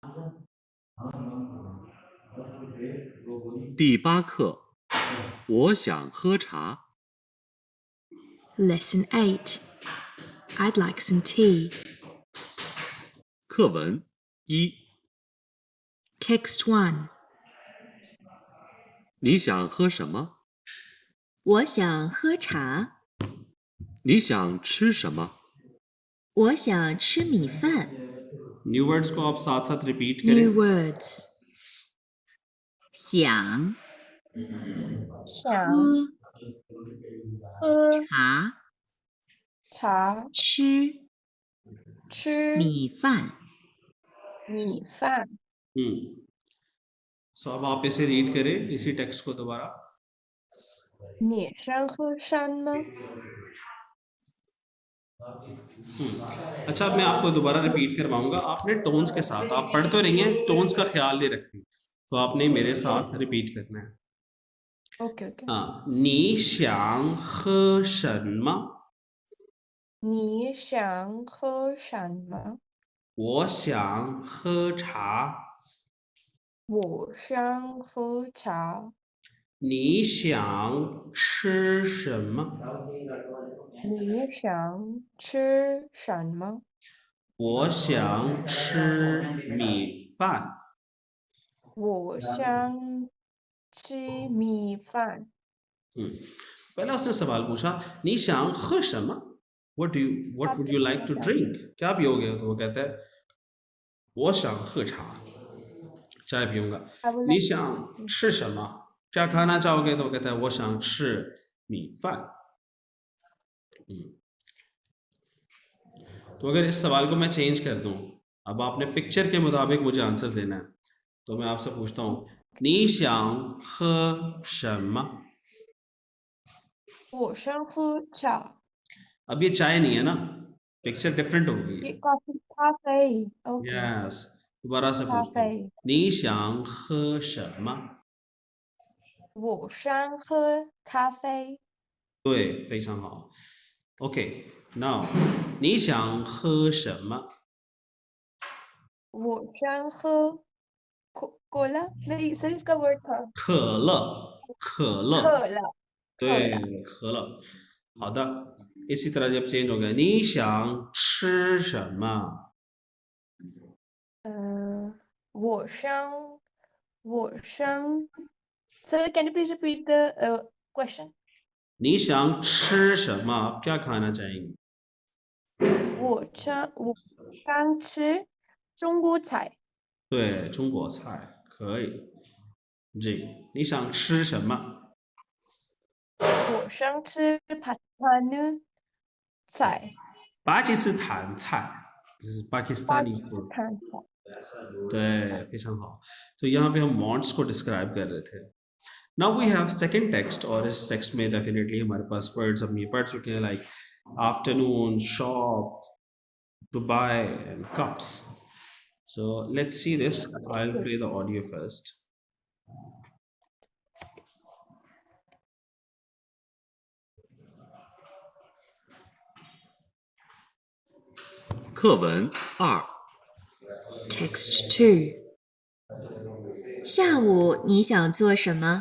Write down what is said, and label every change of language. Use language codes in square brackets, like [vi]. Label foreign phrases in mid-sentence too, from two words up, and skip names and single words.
[zh] 第8课，我想喝茶。 [en] Lesson 8. I'd like some tea. [zh] 课文1， [en] Text 1. [zh] 你想喝什么？我想喝茶，你想吃什么？我想吃米饭。 [en] new words [hi] को आप साथ साथ रिपीट [en] New [hi] करें। [en] words. [zh] 想想喝喝茶，茶吃吃米饭。米饭 [hi] सो अब आप इसे रीड करें, इसी टेक्स्ट को दोबारा। [zh] 你山喝山吗 [hi] अच्छा, अब मैं आपको दोबारा रिपीट करवाऊंगा, आपने टोन्स के साथ, आप पढ़ तो रही हैं, टोन्स का ख्याल नहीं रखती, तो आपने मेरे साथ रिपीट करना है। [en] okay okay [zh] 啊，你想喝什么？你想喝什么我想喝茶。我想喝茶你想吃什么？你想吃什么我想吃米饭。我想吃米饭 [hi] पहला उसने सवाल पूछा, [zh] 你想喝什么 What [hi] आप [en] would you like to drink? [hi] क्या पियोगे? तो वो कहता है [zh] 我想喝茶 [hi] चाय पीऊंगा। [en] I would [zh] 你 [en] like [zh] 想吃什么 [hi] क्या खाना चाहोगे? तो वो कहता है [zh] 我想吃米饭。 [hi] तो अगर इस सवाल को मैं चेंज कर दूं, अब आपने पिक्चर के मुताबिक मुझे आंसर देना है, तो मैं आपसे पूछता हूँ [zh] 你想喝什么? 我想喝茶 [hi] अब ये चाय नहीं है ना, पिक्चर डिफरेंट हो गई ये है। [en] कॉफी काफे ओके [hi] यस, दोबारा से पूछता हूँ [zh] काफे 你想喝什么? 我想喝咖啡对，非常好。 [en] OK, now [zh] 你想喝什么？我想喝 [hi] कोला नहीं सर इसका वर्ड था [zh] 可乐，可乐，可乐对，可乐。好的， [hi] इसी तरह जब चेंज हो गया [zh] 你想吃什么？我想 [en] sir can you please repeat the question [zh] 你想吃什么？ [hi] आप क्या खाना चाहेंगे? [zh] 我想吃中国菜对，中国菜可以。जी, 你想吃什么？我想吃帕坦的菜巴基斯坦菜，这是巴 [hi] पाकिस्तानी [zh] 基斯 [en] food。 [zh] 坦菜对，非常好。 [hi] तो यहाँ पे हम wants को describe कर रहे थे। [en] Now we have second text, [hi] और इस text में definitely हमारे पास words हम ये पढ़ चुके हैं [en] like afternoon, shop, to buy and cups. So let's see this. I'll play the audio first. [zh] 课文2 [en] Text 2. [zh] 下午你想做什么？